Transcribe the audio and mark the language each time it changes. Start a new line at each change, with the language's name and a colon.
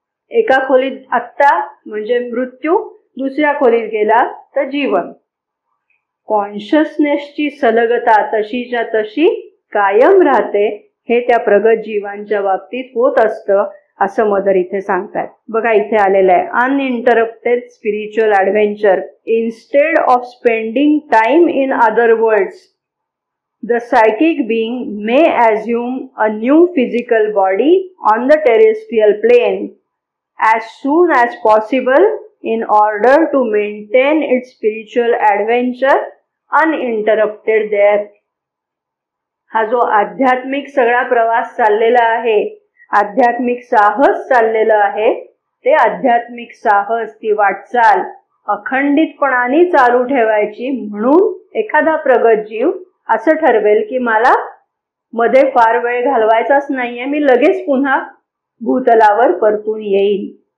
Marathi: एका खोलीत आत्ता म्हणजे मृत्यू, दुसऱ्या खोलीत गेला तर जीवन. कॉन्शियसनेसची सलगता तशीच्या तशी कायम राहते, हे त्या प्रगत जीवांच्या बाबतीत होत असतं असं मदर इथे सांगतात. बघा इथे आलेलं आहे,
English: Uninterrupted spiritual adventure instead of spending time in other worlds the psychic being may assume a new physical body on the terrestrial plane as soon as possible in order to maintain its spiritual adventure uninterrupted there.
Marathi: हा जो आध्यात्मिक सगळा प्रवास चाललेला आहे, आध्यात्मिक साहस चाललेलं आहे, ते आध्यात्मिक साहस, ती वाटचाल अखंडितपणाने चालू ठेवायची. म्हणून एखादा प्रगत जीव असं ठरवेल की मला मध्ये फार वेळ घालवायचाच नाहीये, मी लगेच पुन्हा भूतलावर परतून येईल.